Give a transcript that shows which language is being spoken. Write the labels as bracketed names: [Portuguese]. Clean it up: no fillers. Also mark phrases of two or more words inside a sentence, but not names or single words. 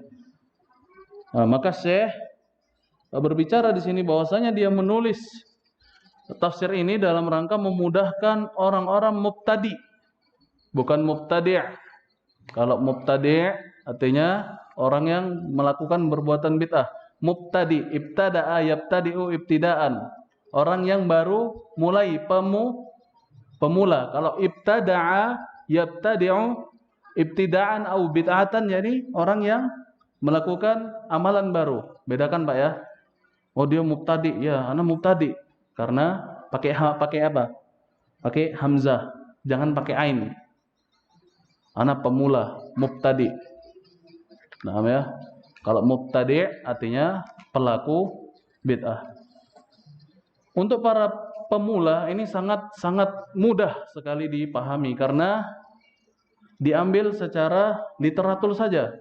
[Indonesian] Maka Syekh berbicara di sini bahwasanya dia menulis tafsir ini dalam rangka memudahkan orang-orang mubtadi, bukan mubtadi'. Kalau mubtadi' artinya orang yang melakukan perbuatan bid'ah. Mubtadi, [Arabic] ابتدأ يبتدئ ابتداءً, [Indonesian] orang yang baru mulai, pemula. [Arabic] Kalau ابتدع يبتدع ابتداعًا أو بدعة, [Indonesian] jadi orang yang melakukan amalan baru. Bedakan Pak ya. Oh dia mubtadi, ya [Arabic] أنا مبتدئ. [Indonesian] Karena pakai apa? Pakai hamzah, jangan pakai ain. Anak pemula, mubtadi. Nah ya, kalau mubtadi artinya pelaku bid'ah. Untuk para pemula ini sangat mudah sekali dipahami karena diambil secara literatur saja.